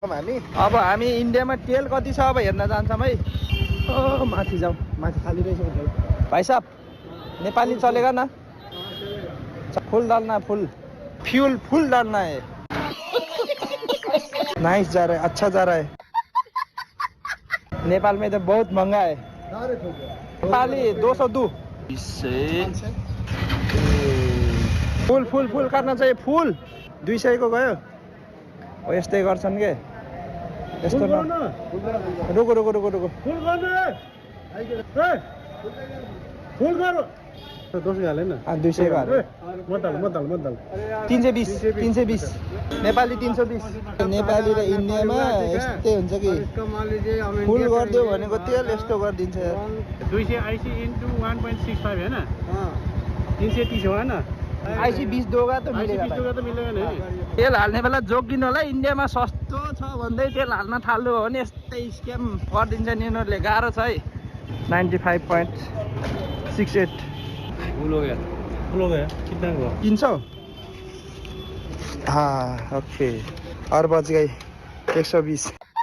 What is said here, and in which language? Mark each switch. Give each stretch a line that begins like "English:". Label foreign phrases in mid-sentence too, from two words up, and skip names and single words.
Nepali: अब हामी इन्डियामा तेल कति छ अब हेर्न जान्छौँ है। ओ माथि जाउँ, माथि खाली रहेछ भाइ साहब।
Hindi: नेपाली चलेगा ना? फुल डालना, फुल फ्यूल फुल डालना है। नाइस जा रहा है, अच्छा जा रहा है। नेपाल में तो बहुत महंगा है। नेपाली 202 फुल फुल फुल करना चाहिए।
Nepali: फुल 200 को गयो। हो यस्तै गर्छन् के यस्तो न।
Hindi: रुको रुको रुको रुको
Nepali: फुल गर्नु 200 हाले न 200 को हाल्यो। मत 320 320 नेपाली 320। नेपाली र इन्डियामा यस्तै हुन्छ कि फुल गरिदियो भनेको तेल यस्तो गरिदिन्छ।
Hindi: 200
English: IC into
Hindi: 1.65 है ना 330
Nepali: हो ना
Hindi: आइसी 20 दोगा त मिलेगा। तो मिलेगा नहीं।
Nepali: तेल हाल्ने बेला जोगिनु होला। इन्डियामा सस्तो छ भन्दै तेल हाल्न थाल्नु हो भने यस्तै स्क्याम गरिदिन्छ नि यिनीहरूले। गाह्रो छ है। 95.68
Hindi: फुल हो गया कितना हुआ 300। हाँ ओके और बच गई 120।